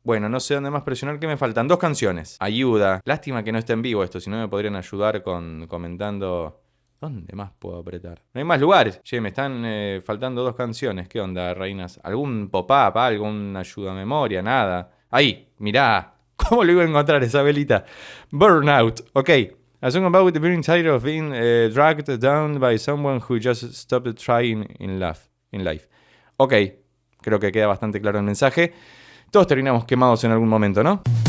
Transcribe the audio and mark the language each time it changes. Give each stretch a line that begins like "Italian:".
Spanish: Bueno, no sé dónde más presionar, que me faltan 2 canciones. Ayuda. Lástima que no esté en vivo esto, si no me podrían ayudar comentando. ¿Dónde más puedo apretar? No hay más lugares. Che, me están faltando 2 canciones. ¿Qué onda, reinas? ¿Algún pop-up? ¿Algún ayuda a memoria? Nada. Ahí, mirá. ¿Cómo lo iba a encontrar esa velita? Burnout. Ok.
English: A song about the being tired of being dragged down by someone who just stopped trying in life.
Spanish: Ok, creo que queda bastante claro el mensaje. Todos terminamos quemados en algún momento, ¿no?